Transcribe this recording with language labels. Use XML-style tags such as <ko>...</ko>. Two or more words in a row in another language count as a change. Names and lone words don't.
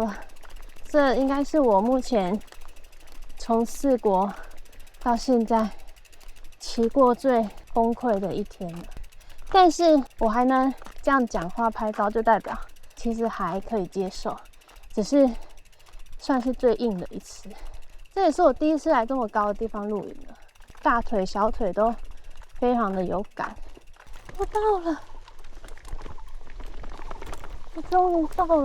<zh>了，這應該是我目前從4國到現在騎過最崩潰的一天了。但是我還能這樣講話拍照，就代表其實還可以接受，只是算是最硬的一次。這也是我第一次來這麼高的地方露營了。大腿、小腿都非常的有感。我到了，我終於到了。</zh>